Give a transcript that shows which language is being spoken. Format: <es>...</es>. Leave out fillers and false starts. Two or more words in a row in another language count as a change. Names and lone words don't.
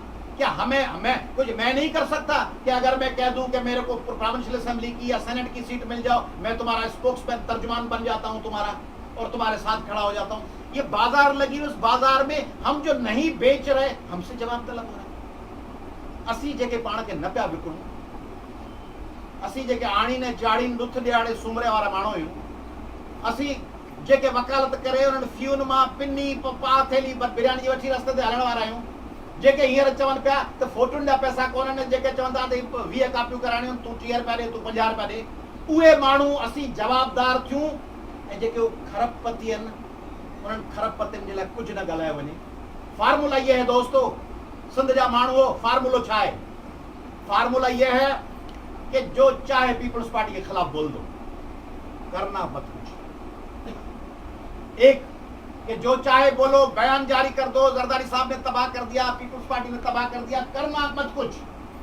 <ur>کیا ہمیں کچھ میں نہیں کر سکتا کہ اگر میں کہہ دوں کہ میرے کو</ur> <en>provincial assembly</en> <ur>کی یا سینیٹ کی سیٹ مل جاؤ، میں تمہارا سپوکس مین ترجمان بن جاتا ہوں تمہارا اور تمہارے ساتھ کھڑا ہو جاتا ہوں? یہ بازار لگی، اس بازار میں ہم جو نہیں بیچ رہے ہم سے جواب طلب ہو رہا ہے.</ur> <sd>असी जेके पाण के न पिया विकूं, असी जेके आणी ने चाड़ी ॾुथ ॾियाड़े सूमरे वारा माण्हू आहियूं, असी जेके वकालत करे उन्हनि फ्यून मां पिनी पा थैली बिरयानी जी वठी रस्ते ते हलण वारा आहियूं, जेके हींअर चवनि पिया त फोटुनि जा पैसा कोन्हनि, जेके चवंदा त 20 कापियूं कराइणियूं, तूं 30 रुपया ॾे, तूं 50 रुपया ॾे, उहे माण्हू असी जवाबदार थियूं। ऐं जेके खरबपति आहिनि उन्हनि खरबपतियुनि जे लाइ कुझु न ॻाल्हायो वञे।</sd> <ur>فارمولا یہ ہے دوستو,</ur> <sd>सिंध जा माण्हू, फार्मूलो छा है?</sd> <ur>فارمولا یہ ہے کہ جو چاہے پیپلز پارٹی کے خلاف بول دو، کرنا مت کچھ. ایک کہ جو چاہے بولو، بیان جاری کر دو، زرداری صاحب نے تباہ کر دیا، پیپلز پارٹی نے تباہ کر دیا، کرنا مت کچھ.</ur>